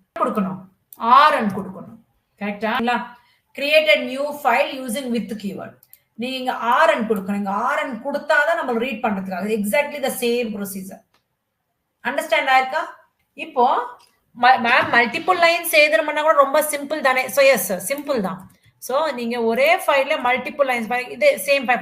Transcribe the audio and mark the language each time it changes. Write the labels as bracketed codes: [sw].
[ta] கொடுக்கணும் rn கொடுக்கணும். கரெக்ட்டா? [en] இல்ல created new file using with keyword. [ta] நீங்க rn கொடுக்கணும். rn கொடுத்தாதான் நம்ம ரீட் பண்றதுக்காக. [en] Exactly the same procedure. [ta] Understand ஆயிருக்கா? இப்போ மேம் மல்டிபிள் லைன்ஸ் எழுதணும்னா கூட ரொம்ப சிம்பிள் தானே. ஸோ எஸ் சிம்பிள் தான். ஸோ நீங்க ஒரே ஃபைல்ல மல்டிபிள் லைன்ஸ் இதே சேம் ஃபைல்.